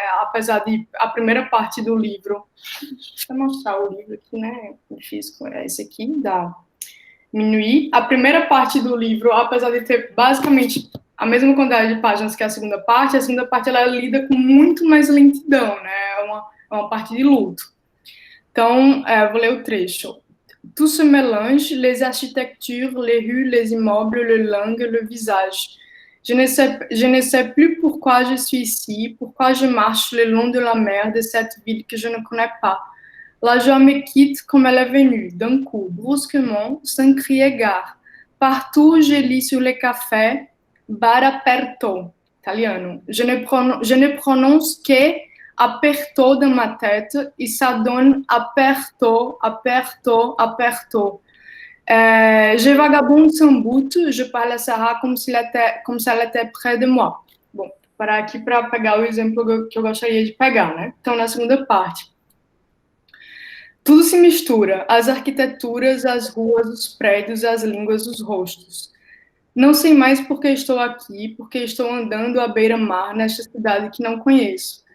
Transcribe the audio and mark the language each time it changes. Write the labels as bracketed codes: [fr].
[pt] Apesar de a primeira parte do livro... Deixa eu mostrar o livro aqui, né? O físico é esse aqui, da Minuit. A primeira parte do livro, apesar de ter basicamente a mesma quantidade de páginas que a segunda parte ela lida com muito mais lentidão, né? É uma parte de luto. Então, vou ler o trecho. [fr] Tout se mélange, les architectures, les rues, les immeubles, les langues, le visage. Je ne sais plus pourquoi je suis ici, pourquoi je marche le long de la mer de cette ville que je ne connais pas. La joie me quitte comme elle est venue, d'un coup, brusquement, sans crier gare. Partout, je lis sur les cafés, bar aperto, italiano. Je ne prononce que aperto dans ma tête, et ça donne aperto, aperto, aperto. Je vagabonde sans but, je parle à Sarah comme si ela était près de moi. [pt] Bom, parar aqui para pegar o exemplo que eu gostaria de pegar, né? Então, na segunda parte. Tudo se mistura, as arquiteturas, as ruas, os prédios, as línguas, os rostos. Não sei mais por que estou aqui, porque estou andando à beira-mar nesta cidade que não conheço.